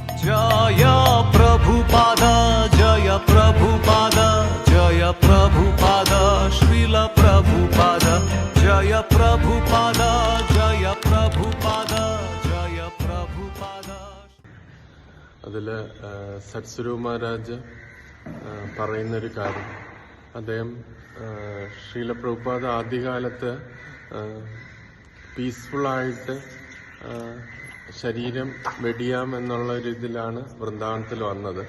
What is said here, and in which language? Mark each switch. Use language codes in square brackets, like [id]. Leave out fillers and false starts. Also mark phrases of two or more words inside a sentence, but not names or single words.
[hi] जय प्रभुपाद जय प्रभुपाद जय प्रभुपाद श्रील प्रभुपाद जय प्रभुपाद जय प्रभुपाद जय प्रभुपाद. [ml] അതില് സദ്ഗുരു മഹാരാജ് പറയുന്നൊരു കാര്യം, അദ്ദേഹം ശ്രീല പ്രഭുപാദ് ആദ്യകാലത്ത് പീസ്ഫുള്ളായിട്ട് ശരീരം വെടിയാം എന്നുള്ള ഒരു ഇതിലാണ് വൃന്ദാവനത്തിൽ വന്നത്.